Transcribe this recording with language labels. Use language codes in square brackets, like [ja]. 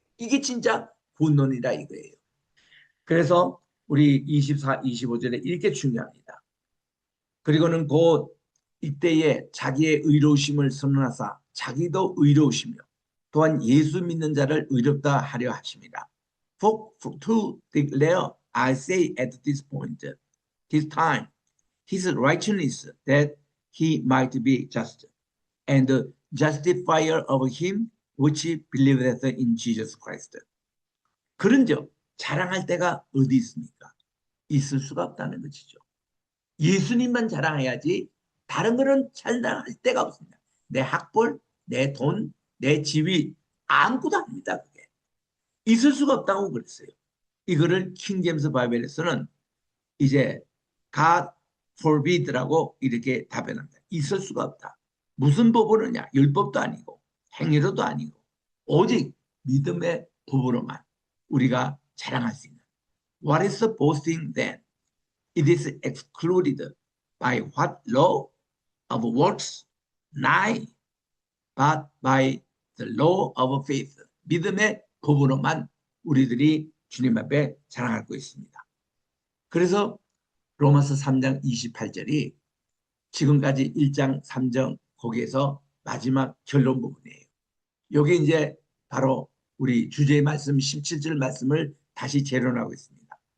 [ko] 이게 진짜 본론이라 이거예요. 그래서 우리 24, 25절에 이렇게 중요합니다. 그리고는 곧 이때에 자기의 의로우심을 선언하사 자기도 의로우시며 또한 예수 믿는 자를 의롭다 하려 하십니다. [en] For to declare, I say at this point, this time, his righteousness that he might be just, and the justifier of him which believeth in Jesus Christ. [ko] 그런즉 자랑할 때가 어디 있습니까? 있을 수가 없다는 것이죠. 예수님만 자랑해야지 다른 거는 자랑할 데가 없습니다. 내 학벌, 내 돈, 내 지위 아무것도 아닙니다. 그게 있을 수가 없다고 그랬어요. 이거를 킹제임스 바이블에서는 이제 [en] God forbid [ko] 라고 이렇게 답변합니다. 있을 수가 없다. 무슨 법으로냐? 율법도 아니고 행위로도 아니고 오직 믿음의 법으로만 우리가 자랑할 수 있는. [en] What is the boasting then? It is excluded by what law of works? Nay, but by the law of faith. [ko] 믿음의 법으로만 우리들이 주님 앞에 자랑할 거 있습니다. 그래서 로마서 3장 28절이 지금까지 1장 3장 거기에서 마지막 결론 부분이에요. 여기 이제 바로 우리 주제의 말씀 17절 말씀을 다시 재론하고 있습니다.